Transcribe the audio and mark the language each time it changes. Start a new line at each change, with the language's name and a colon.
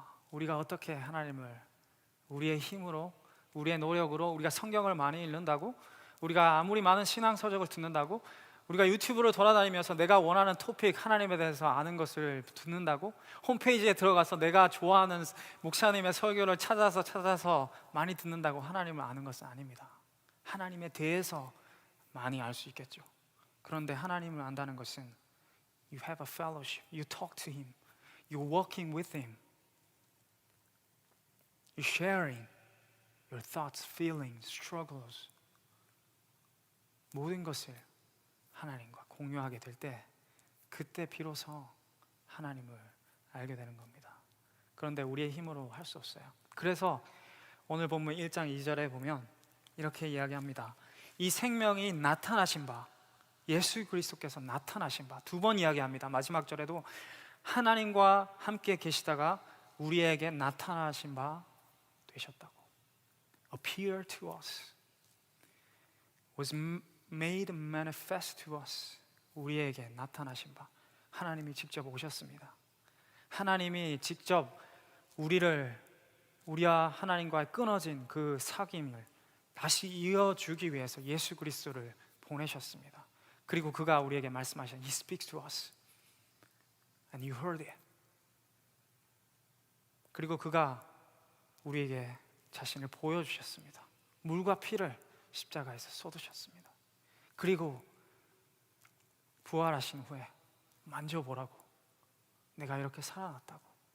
Korean: 우리가 어떻게 하나님을 우리의 힘으로, 우리의 노력으로, 우리가 성경을 많이 읽는다고, 우리가 아무리 많은 신앙서적을 듣는다고, 우리가 유튜브를 돌아다니면서 내가 원하는 토픽, 하나님에 대해서 아는 것을 듣는다고, 홈페이지에 들어가서 내가 좋아하는 목사님의 설교를 찾아서 많이 듣는다고 하나님을 아는 것은 아닙니다. 하나님에 대해서 많이 알 수 있겠죠. 그런데 하나님을 안다는 것은
English: You have a fellowship, you talk to Him, you're walking with Him, you're sharing your thoughts, feelings, struggles,
Korean: 모든 것을 하나님과 공유하게 될 때 그때 비로소 하나님을 알게 되는 겁니다. 그런데 우리의 힘으로 할 수 없어요. 그래서 오늘 본문 1장 2절에 보면 이렇게 이야기합니다. 이 생명이 나타나신 바, 예수 그리스도께서 나타나신 바, 두 번 이야기합니다. 마지막 절에도 하나님과 함께 계시다가 우리에게 나타나신 바 되셨다고.
English: Appear to us, was made manifest to us.
Korean: 우리에게 나타나신 바, 하나님이 직접 오셨습니다. 하나님이 직접 우리와 하나님과의 끊어진 그 사귐을 다시 이어주기 위해서 예수 그리스도를 보내셨습니다. 그리고 그가 우리에게 말씀하신
English: He speaks to us and you heard it.
Korean: 그리고 그가 우리에게 자신을 보여주셨습니다. 물과 피를 십자가에서 쏟으셨습니다. 그리고 부활하신 후에 만져보라고, 내가 이렇게 살아났다고.